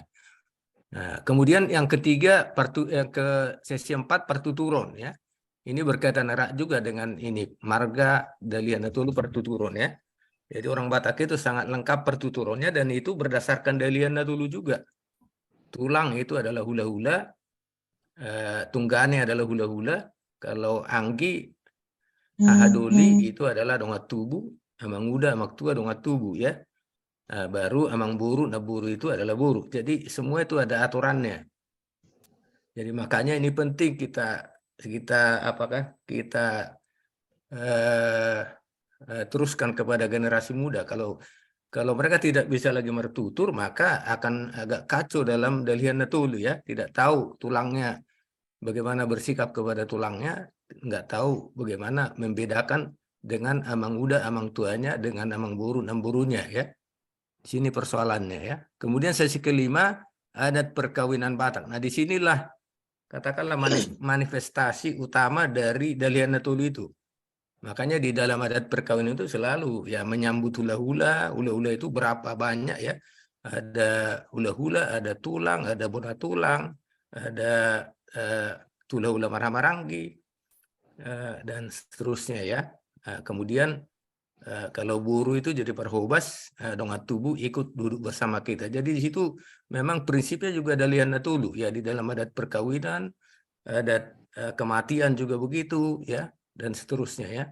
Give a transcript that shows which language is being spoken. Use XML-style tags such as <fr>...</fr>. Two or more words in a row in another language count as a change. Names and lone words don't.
<id>Nah, kemudian yang ketiga ke sesi 4 pertuturon ya. Ini berkaitan erat juga dengan ini marga Dalian Natulu pertuturon ya. Jadi orang Batak itu sangat lengkap pertuturonnya, dan itu berdasarkan Dalian Natulu juga. Tulang itu adalah hula-hula, tunggane adalah hula-hula, kalau anggi, ahadoli itu adalah</id> <bbc>dongat tubuh, amang muda, amang tua dongat tubuh</bbc> <id>ya. Baru</id> <bbc>amang buru, naburu</bbc> <id>itu adalah buru. Jadi semua itu ada aturannya. Jadi makanya ini penting kita teruskan kepada generasi muda. Kalau mereka tidak bisa lagi bertutur, maka akan agak kacau dalam Dalian Natulu ya. Tidak tahu tulangnya, bagaimana bersikap kepada tulangnya, nggak tahu bagaimana membedakan dengan</id> <bbc>amang muda, amang tuanya,</bbc> <id>dengan</id> <bbc>amang buru, namburunya</bbc> <id>ya. Sini persoalannya ya. Kemudian sesi kelima, adat perkawinan Batak. Nah disinilah katakanlah manifestasi utama dari Dalian Natulu itu. Makanya di dalam adat perkawinan itu selalu ya menyambut hula-hula. Hula-hula itu berapa banyak ya. Ada hula-hula, ada tulang, ada</id> <bbc>bola tulang,</bbc> <id>ada</id> <bbc>hula-hula marhamaranggi,</bbc> <id>dan seterusnya ya. Kemudian kalau buru itu jadi perhobas,</id> <bbc>dongat tubuh</bbc> <id>ikut duduk bersama kita. Jadi di situ memang prinsipnya juga Dalian Natulu ya, di dalam adat perkawinan, adat kematian juga begitu ya, dan seterusnya ya.</id>